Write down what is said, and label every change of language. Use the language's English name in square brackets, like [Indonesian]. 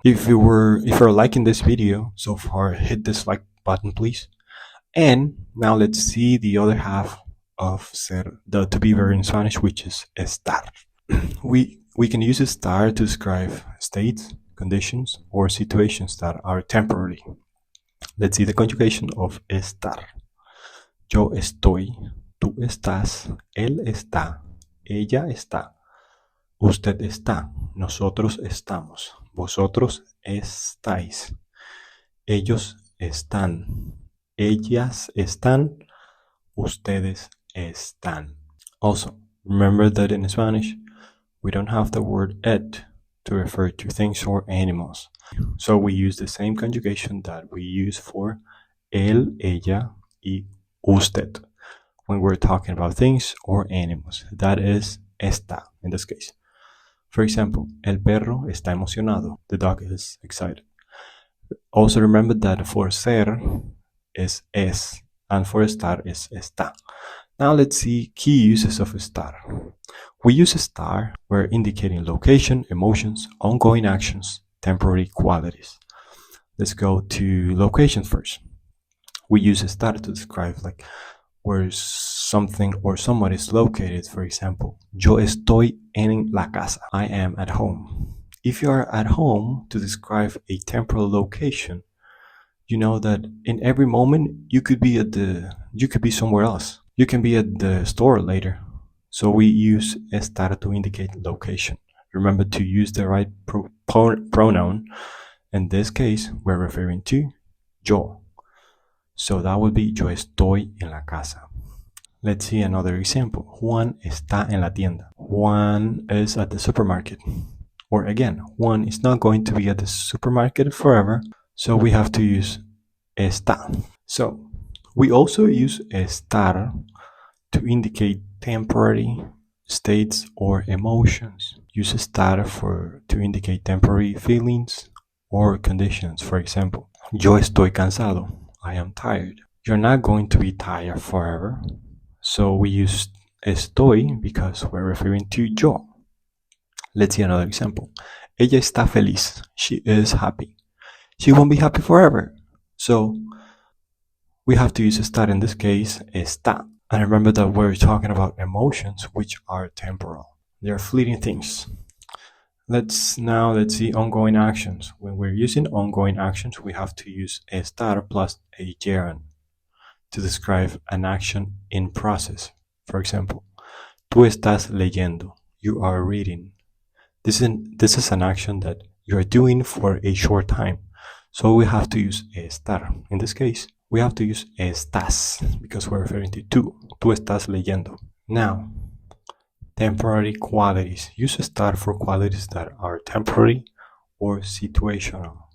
[English] If you're liking this video so far, hit this like button, please. And now let's see the other half of ser, the to be verb in Spanish, which is estar. We can use estar to describe states, conditions, or situations that are temporary. Let's see the conjugation of estar. [Spanish] Yo estoy, tú estás, él está, ella está, usted está, nosotros estamos, vosotros estáis, ellos están, ellas están, ustedes están. [English] Also, remember that in Spanish, we don't have the word et to refer to things or animals. So we use the same conjugation that we use for él, ella, y usted when we're talking about things or animals. That is está in this case. For example, [Spanish] el perro está emocionado. [English] The dog is excited. Also remember that for ser is es and for estar is está. Now let's see key uses of estar. We use estar where indicating location, emotions, ongoing actions, temporary qualities. Let's go to location first. We use estar to describe like where something or someone is located. For example, [Spanish] yo estoy en la casa. [English] I am at home. If you are at home to describe a temporal location, you know that in every moment you could be somewhere else. You can be at the store later. So we use estar to indicate location. Remember to use the right pronoun. In this case, we're referring to yo. So that would be [Spanish] yo estoy en la casa. [English] Let's see another example. [Spanish] Juan está en la tienda. [English] Juan is at the supermarket. Or again, Juan is not going to be at the supermarket forever. So we have to use está. So we also use estar to indicate temporary states or emotions. Use estar to indicate temporary feelings or conditions. For example, [Spanish] yo estoy cansado. [English] I am tired. You're not going to be tired forever. So we use estoy because we're referring to yo. Let's see another example. [Spanish] Ella está feliz. [English] She is happy. She won't be happy forever. So we have to use estar in this case, está. And remember that we're talking about emotions which are temporal, They're fleeting things. Let's see ongoing actions. When we're using ongoing actions, we have to use estar plus a gerund to describe an action in process. For example, [Spanish] tú estás leyendo. [English] You are reading. This is an action that you are doing for a short time. So we have to use estar. In this case, we have to use estás because we're referring to tú. [Spanish] Tú estás leyendo. [English] Now, temporary qualities. Use estar for qualities that are temporary or situational.